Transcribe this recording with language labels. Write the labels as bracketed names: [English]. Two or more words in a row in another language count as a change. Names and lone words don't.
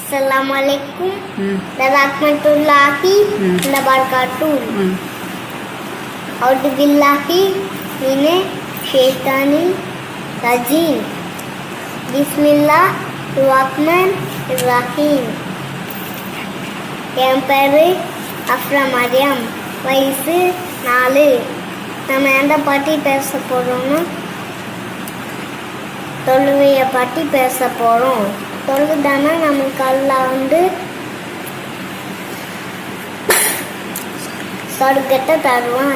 [Arabic] السلام عليكم ورحمة الله وبركاته. أعوذ بالله من الشيطان الرجيم. بسم الله الرحمن الرحيم. [Tamil] என் பேரு அஃப்ரா மரியம், வயசு 4. நம்ம எந்த பற்றி பேச போகிறோம்னா தொழுவையை பற்றி பேச போகிறோம். தொழுதானா நமக்கு அல்லாஹ் சொர்க்கத்தை தருவான்.